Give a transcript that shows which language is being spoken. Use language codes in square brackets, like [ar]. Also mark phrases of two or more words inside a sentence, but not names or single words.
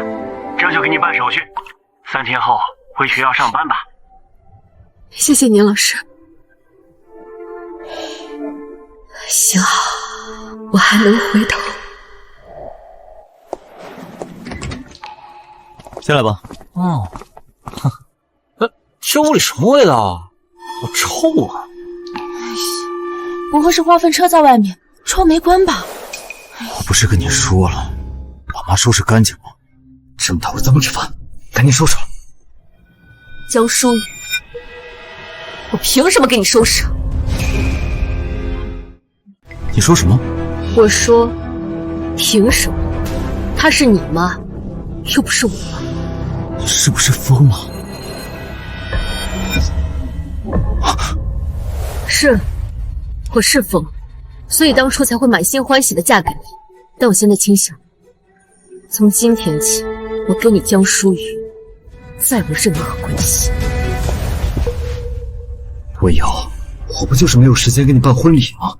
[zh] 這就給你辦手續，3天後回學校上班吧。謝謝您，老師。幸好我還能回頭。進來吧。哦，這屋裡什麼味道啊？好臭啊！不會是化糞車在外面，窗沒關吧？我不是跟你說了，把媽收拾乾淨嗎？這麼大味怎麼吃飯？趕緊收拾了。江疏雨，我憑什麼給你收拾？你說什麼？我說，憑什麼？她是你媽，又不是我。你是不是瘋了？是，我是瘋，所以當初才會滿心歡喜的嫁給你。但我現在清醒，從今天起，我跟你江疏雨再無任何關係。文瑤，我不就是沒有時間給你辦婚禮嗎？